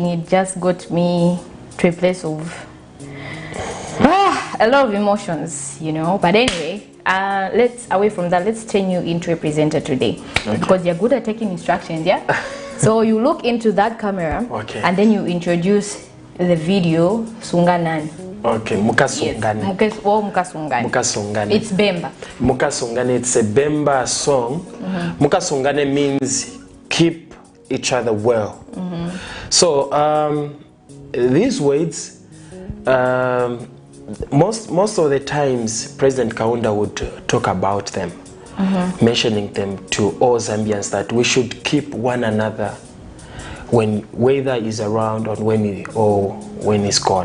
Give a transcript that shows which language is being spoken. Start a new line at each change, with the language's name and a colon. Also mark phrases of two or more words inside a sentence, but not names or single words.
English: It just got me to a place of a lot of emotions, you know. But anyway, away from that, let's turn you into a presenter today, because you're good at taking instructions, yeah. So you look into that camera, and then you introduce the video Sunganan. Okay, Mukasungane. Yes. Mukasungane. Mukasungane. It's Bemba. Mukasungane, it's a Bemba song. Mukasungane means keep each other well. So these words, most of the times President Kaunda would talk about them, mentioning them to all Zambians that we should keep one another when whether is around or when he's gone.